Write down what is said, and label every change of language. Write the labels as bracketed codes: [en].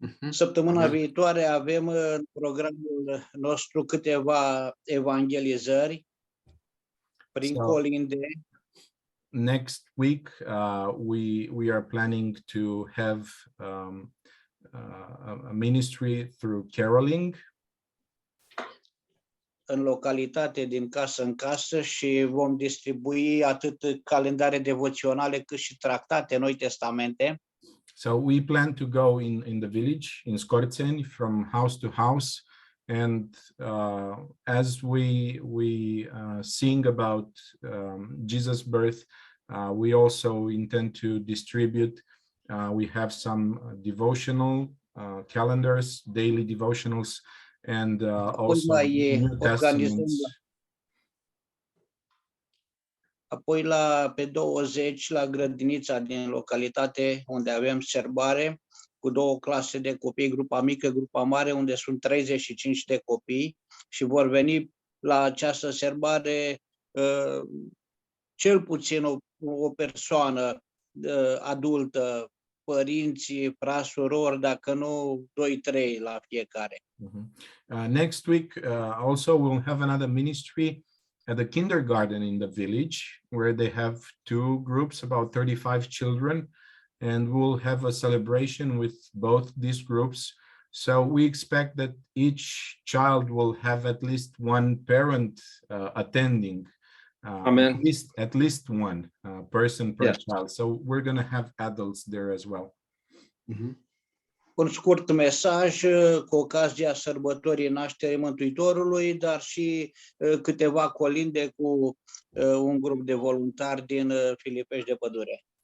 [ro] Săptămâna viitoare avem în programul nostru câteva evangelizări prin colinde. [en] Next week, we are planning to have a ministry through caroling [ro] în localitate, din casă în casă, și vom distribui atât calendare devoționale cât și tractate, Noi Testamente. [en] So we plan to go in the village, in Scorțeni, from house to house, and as we sing about Jesus' birth, we also intend to distribute. We have some devotional calendars, daily devotionals, and also New Testaments. [ro] Apoi pe 20 la grădinița din localitate, unde avem serbare cu 2 clase de copii, grupa mică, grupa mare, unde sunt 35 de copii și vor veni la această serbare cel puțin o persoană adultă, părinții, frați, surori, dacă nu 2-3 la fiecare. [en] Next week also we'll have another ministry at the kindergarten in the village, where they have 2 groups, about 35 children, and we'll have a celebration with both these groups. So we expect that each child will have at least one parent attending. Amen. At least one person per Yes. child. So we're going to have adults there as well. [ro] Un scurt mesaj cu ocazia sărbătorii nașterii Mântuitorului, dar și câteva colinde cu un grup de voluntari din Filipești de Pădure.